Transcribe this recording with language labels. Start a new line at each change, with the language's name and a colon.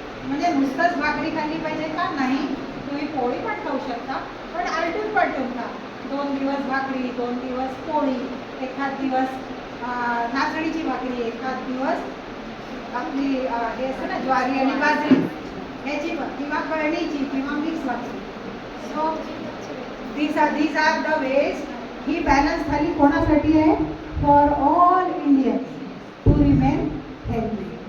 Marathi: म्हणजे नुसतंच भाकरी खाल्ली पाहिजे का, नाही, तुम्ही पोळी पण खाऊ शकता, पण आलटून पलटून खा. 2 दिवस भाकरी, 2 दिवस पोळी, एखाद दिवस नाचणीची भाकरी, एखाद दिवस आपली हे असतं ना ज्वारी आणि बाजरी ह्याची, किंवा कळणीची किंवा मिक्स भाकरी.
English: So these are the ways.
Marathi: He balance थाली कोणासाठी आहे,
English: For all Indians to remain healthy.